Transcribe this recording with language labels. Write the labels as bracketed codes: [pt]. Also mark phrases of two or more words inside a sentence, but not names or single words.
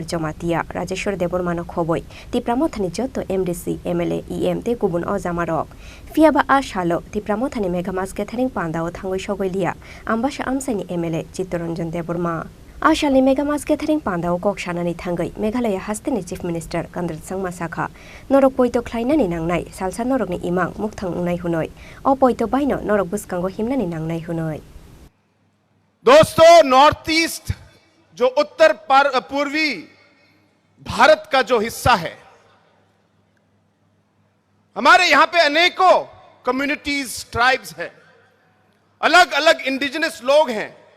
[trp] जमातिया राजेश्वर देबबर्मानो खबै तिप्रा मथानि जतो एमडीसी एमएलए ईएम ते गुबुन अजामारक फियाबा आ शालो तिप्रा मथानि मेगामास गेथारिं पांदाव थांगै सगैलिया आम्बासा आमसाइनि एमएलए चित्तरंजन देबबर्मा आशालनि मेगामास गेथारिं पांदाव कक शानानि थांगै मेघालय हास्तिनि [en] chief minister [trp] कनराड सांमा साखा नरक पोइतो ख्लाइनानि नांनाय सालसा नरकनि इमां मुख थांनाय हुनय अ पोइतो बायनो नरक बुसकांगो हिमनानि नांनाय हुनय। [hi] दोस्तों, नॉर्थ ईस्ट जो उत्तर पूर्वी भारत का जो हिस्सा है, हमारे यहां पे अनेकों [en] communities tribes [hi] हैं, अलग अलग इंडिजिनस लोग हैं।